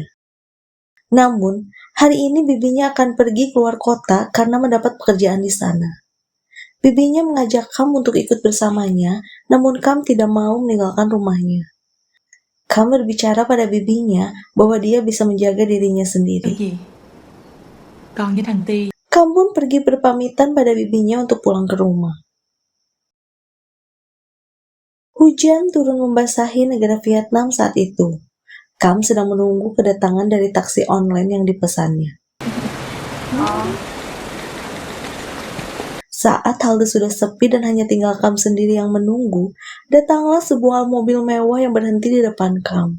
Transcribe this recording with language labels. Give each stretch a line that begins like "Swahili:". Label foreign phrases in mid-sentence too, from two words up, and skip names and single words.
Indonesian: Namun, hari ini bibinya akan pergi keluar kota karena mendapat pekerjaan di sana. Bibinya mengajak Cam untuk ikut bersamanya, namun Cam tidak mau meninggalkan rumahnya. Cam berbicara pada bibinya bahwa dia bisa menjaga dirinya sendiri.
Vietnamese: Con với thằng Ti.
Indonesian: Cam pun pergi berpamitan pada bibinya untuk pulang ke rumah. Hujan turun membasahi negara Vietnam saat itu. Cam sedang menunggu kedatangan dari taksi online yang dipesannya. Saat halte sudah sepi dan hanya tinggal Cam sendiri yang menunggu, datanglah sebuah mobil mewah yang berhenti di depan Cam.